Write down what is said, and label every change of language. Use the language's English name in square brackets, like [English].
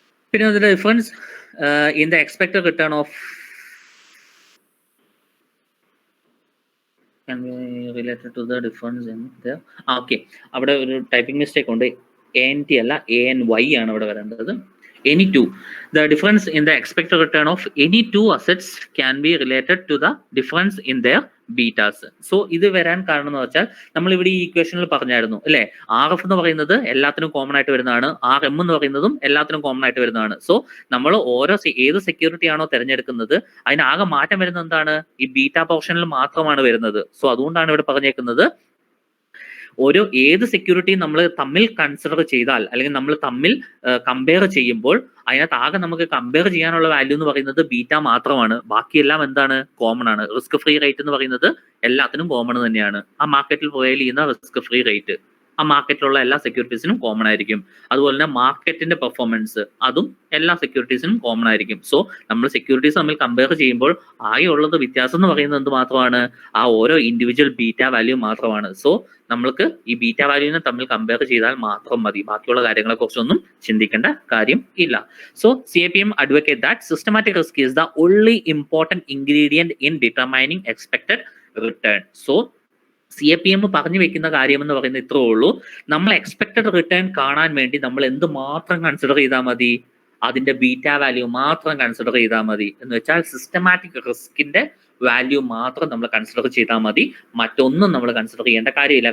[Malayalam] പിന്നെ അതിന്റെ [English] difference in the expected return of related to the difference in the okay, [Malayalam] അവിടെ ഒരു typing mistake ഉണ്ട്. ANT അല്ല ANY ആണ് അവിടെ വരേണ്ടത്. [English] Any two. The difference in the expected return of any two assets can be related to the difference in their betas. [Malayalam] So ഇത് വരാൻ കാരണം എന്ന് വെച്ചാൽ നമ്മൾ ഇവിടെ ഈ ഇക്വേഷനിൽ പറഞ്ഞായിരുന്നു അല്ലെ, RF എന്ന് പറയുന്നത് എല്ലാത്തിനും കോമൺ ആയിട്ട് വരുന്നതാണ്, RM എന്ന് പറയുന്നതും എല്ലാത്തിനും കോമൺ ആയിട്ട് വരുന്നതാണ്. സോ നമ്മൾ ഓരോ ഏത് സെക്യൂരിറ്റി ആണോ തിരഞ്ഞെടുക്കുന്നത് അതിനാകെ മാറ്റം വരുന്നത് എന്താണ്, ഈ ബീറ്റ പോർഷനിൽ മാത്രമാണ് വരുന്നത്. സോ അതുകൊണ്ടാണ് ഇവിടെ പറഞ്ഞേക്കുന്നത് ഓരോ ഏത് സെക്യൂരിറ്റി നമ്മൾ തമ്മിൽ കൺസിഡർ ചെയ്താൽ അല്ലെങ്കിൽ നമ്മൾ തമ്മിൽ കമ്പയർ ചെയ്യുമ്പോൾ അതിനകത്ത് ആകെ നമുക്ക് കമ്പയർ ചെയ്യാനുള്ള വാല്യൂ എന്ന് പറയുന്നത് ബീറ്റ മാത്രമാണ്. ബാക്കിയെല്ലാം എന്താണ്, കോമൺ ആണ്. റിസ്ക് ഫ്രീ റേറ്റ് എന്ന് പറയുന്നത് എല്ലാത്തിനും കോമൺ തന്നെയാണ്. ആ മാർക്കറ്റിൽ പ്രൊവൈഡ് ചെയ്യുന്ന റിസ്ക് ഫ്രീ റേറ്റ് ആ മാർക്കറ്റിലുള്ള എല്ലാ സെക്യൂരിറ്റീസിനും കോമൺ ആയിരിക്കും. അതുപോലെ തന്നെ മാർക്കറ്റിന്റെ പെർഫോമൻസ് അതും എല്ലാ സെക്യൂരിറ്റീസിനും കോമൺ ആയിരിക്കും. സോ നമ്മൾ സെക്യൂരിറ്റീസ് തമ്മിൽ കമ്പയർ ചെയ്യുമ്പോൾ ആകെയുള്ളത് വ്യത്യാസം എന്ന് പറയുന്നത് എന്ത് മാത്രമാണ്, ആ ഓരോ ഇൻഡിവിജ്വൽ ബീറ്റ വാല്യൂ മാത്രമാണ്. സോ നമ്മൾക്ക് ഈ ബീറ്റ വാല്യൂവിനെ തമ്മിൽ കമ്പയർ ചെയ്താൽ മാത്രം മതി, ബാക്കിയുള്ള കാര്യങ്ങളെ കുറിച്ചൊന്നും ചിന്തിക്കേണ്ട കാര്യം ഇല്ല. [English] So CAPM advocate that systematic risk is the only important ingredient in determining expected return. [Malayalam] So CAPM പറഞ്ഞു വെക്കുന്ന കാര്യം എന്ന് പറയുന്നത് ഇത്രേ ഉള്ളൂ. നമ്മൾ എക്സ്പെക്ടഡ് റിട്ടേൺ കാണാൻ വേണ്ടി നമ്മൾ എന്ത് മാത്രം കൺസിഡർ ചെയ്താൽ മതി, അതിന്റെ ബീറ്റ വാല്യൂ മാത്രം കൺസിഡർ ചെയ്താൽ മതി. എന്ന് വെച്ചാൽ സിസ്റ്റമാറ്റിക് റിസ്കിന്റെ വാല്യൂ മാത്രം നമ്മൾ കൺസിഡർ ചെയ്താൽ മതി, മറ്റൊന്നും നമ്മൾ കൺസിഡർ ചെയ്യേണ്ട കാര്യമില്ല.